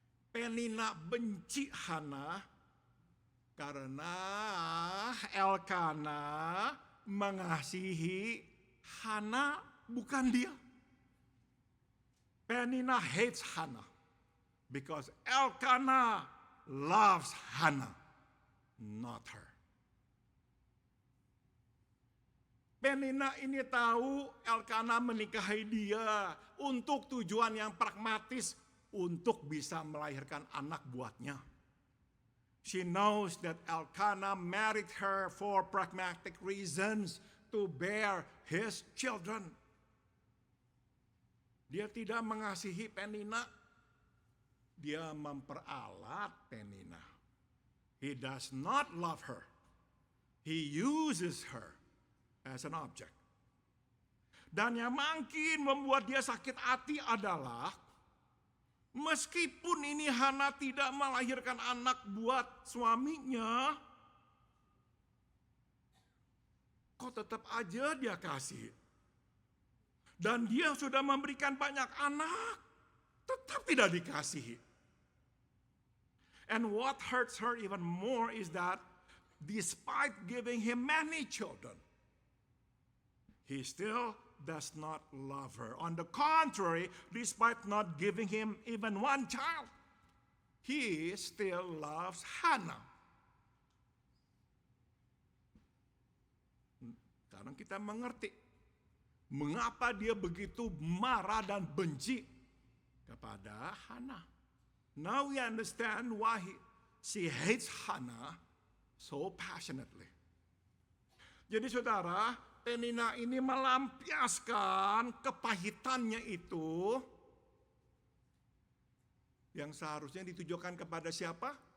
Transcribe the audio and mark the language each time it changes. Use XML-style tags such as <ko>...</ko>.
<id>Penina benci Hana karena Elkana mengasihi Hana, bukan dia.</id> <en>Penina hates Hana because Elkana loves Hana, not her.</en> <id>Penina ini tahu Elkana menikahi dia untuk tujuan yang pragmatis, untuk bisa melahirkan anak buatnya.</id> <en>She knows that Elkanah married her for pragmatic reasons to bear his children.</en> <id>Dia tidak mengasihi Penina. Dia memperalat Penina.</id> <en>He does not love her. He uses her as an object.</en> <id>Dan yang makin membuat dia sakit hati adalah meskipun ini Hana tidak melahirkan anak buat suaminya, kok tetap aja dia kasih. Dan dia sudah memberikan banyak anak, tetap tidak dikasihi.</id> <en>And what hurts her even more is that despite giving him many children, he still does not love her. On the contrary, despite not giving him even one child, he still loves Hannah.</en> <id>Sekarang kita mengerti mengapa dia begitu marah dan benci kepada Hannah.</id> <en>Now we understand why she hates Hannah so passionately.</en> <id>Jadi saudara, Penina ini melampiaskan kepahitannya itu yang seharusnya ditujukan kepada siapa?</id>